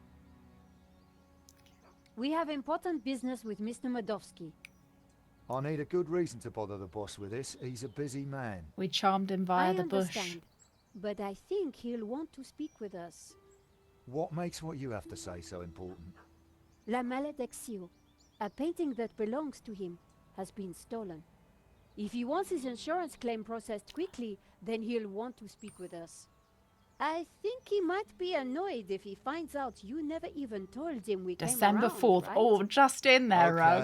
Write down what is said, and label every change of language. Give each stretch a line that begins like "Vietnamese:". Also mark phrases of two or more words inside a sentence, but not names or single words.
English: We have important business with Mr. Medovsky. I need a good reason to bother the boss with this. He's a busy man. We charmed him via I the bush. understand, but I think he'll want to speak with us. What makes what you have to say so important? La Malediccio, a painting that belongs to him, has been stolen. If he wants his insurance claim processed quickly, then he'll want to speak with us. I think he might be annoyed if he finds out you never even told him we December came around, 4th. right? Oh, just in there, Rogue.